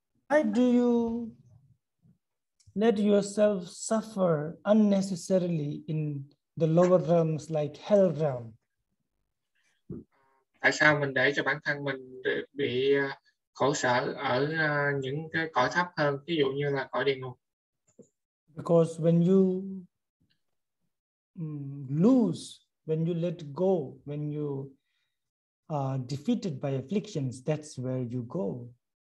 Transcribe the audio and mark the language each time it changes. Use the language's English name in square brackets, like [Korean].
[English] Why do you let yourself suffer unnecessarily in the lower realms like hell realm? [Vietnamese] Tại sao mình để cho bản thân mình bị khổ sở ở những cái cõi thấp hơn, ví dụ như là cõi địa ngục? [English] Because when you lose, when you let go, when you are defeated by afflictions, that's where you go.